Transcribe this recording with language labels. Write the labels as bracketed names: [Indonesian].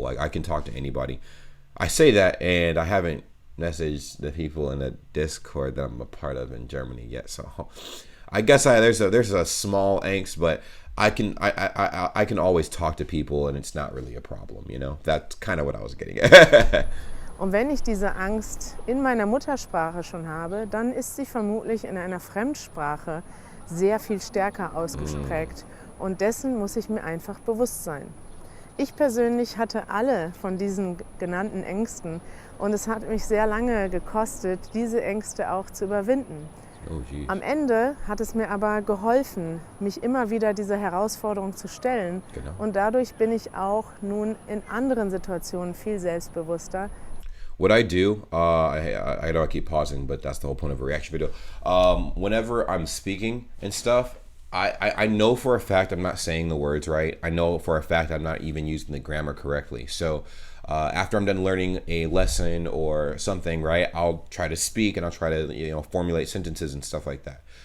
[English] Like, I can talk to anybody. I say that, and I haven't messaged the people in the Discord that I'm a part of in Germany yet. So I guess there's a small angst, but I can always talk to people, and it's not really a problem, That's kind of what I was getting at. [German] Und wenn ich diese Angst in meiner Muttersprache schon habe, dann ist sie vermutlich in einer Fremdsprache sehr viel stärker ausgeprägt. Und dessen muss ich mir einfach bewusst sein. Ich persönlich hatte alle von diesen genannten Ängsten und es hat mich sehr lange gekostet, diese Ängste auch zu überwinden. [English] Oh, [German] am Ende hat es mir aber geholfen, mich immer wieder dieser Herausforderung zu stellen. Genau. Und dadurch bin ich auch nun in anderen Situationen viel selbstbewusster. [English] What I do, I know I keep pausing, but that's the whole point of a reaction video. Whenever I'm speaking and stuff, I know for a fact I'm not saying the words right. I know for a fact I'm not even using the grammar correctly. So after I'm done learning a lesson or something, right, I'll try to speak and I'll try to formulate sentences and stuff like that.